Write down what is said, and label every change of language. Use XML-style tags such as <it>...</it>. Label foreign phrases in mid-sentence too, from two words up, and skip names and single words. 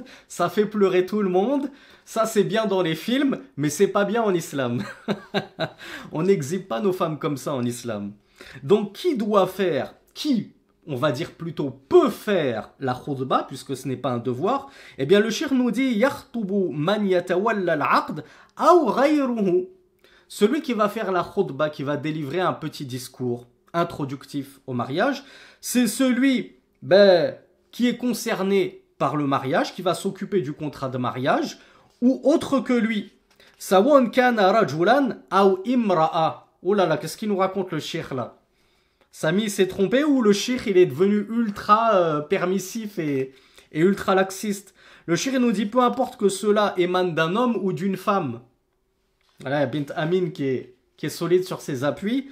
<fr>Ça fait pleurer tout le monde. Ça, c'est bien dans les films, mais c'est pas bien en islam. On n'exhibe pas nos femmes comme ça en islam. Donc, qui, on va dire plutôt, peut faire la khutba, puisque ce n'est pas un devoir? Eh bien, le cheikh nous dit,</fr> <ar>يخطب من يتولى العقد أو غيره.</ar> <fr>Celui qui va faire la khutba, qui va délivrer un petit discours introductif au mariage, c'est celui qui est concerné par le mariage, qui va s'occuper du contrat de mariage, ou autre que lui.</fr> <ar>سواء كان رجلا أو امرأة.</ar> <fr>Oh là là, qu'est-ce qu'il nous raconte le cheikh là? Samy s'est trompé ou le cheikh il est devenu ultra permissif et ultra laxiste? Le cheikh nous dit peu importe que cela émane d'un homme ou d'une femme. Voilà, Bint Amin qui est solide sur ses appuis.</fr>